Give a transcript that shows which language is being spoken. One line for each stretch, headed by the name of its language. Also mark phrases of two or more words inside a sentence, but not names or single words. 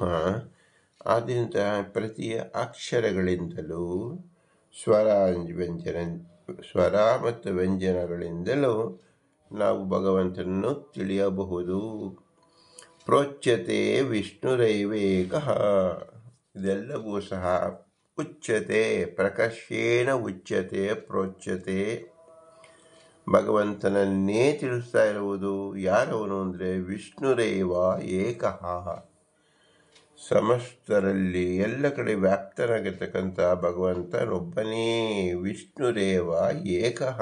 Kannada: ಆದ್ದರಿಂದ ಪ್ರತಿ ಅಕ್ಷರಗಳಿಂದಲೂ ಸ್ವರ ಮತ್ತು ವ್ಯಂಜನಗಳಿಂದಲೂ ನಾವು ಭಗವಂತನನ್ನು ತಿಳಿಯಬಹುದು.
Sanskrit: ಪ್ರೋಚ್ಯತೆ ವಿಷ್ಣುರೈವೇಕಃ.
Kannada: ಇದೆಲ್ಲವೂ ಸಹ
Sanskrit: ಉಚ್ಯತೆ, ಪ್ರಕರ್ಷೇಣ ಉಚ್ಯತೆ, ಪ್ರೋಚ್ಯತೆ.
Kannada: ಭಗವಂತನನ್ನೇ ತಿಳಿಸ್ತಾ ಇರುವುದು. ಯಾರವನು ಅಂದರೆ
Sanskrit: ವಿಷ್ಣುರೇವ ಏಕಃ.
Kannada: ಸಮಸ್ತರಲ್ಲಿ ಎಲ್ಲ ಕಡೆ ವ್ಯಾಪ್ತನಾಗಿರ್ತಕ್ಕಂಥ ಭಗವಂತನೊಬ್ಬನೇ.
Sanskrit: ವಿಷ್ಣುರೇವ ಏಕಃ.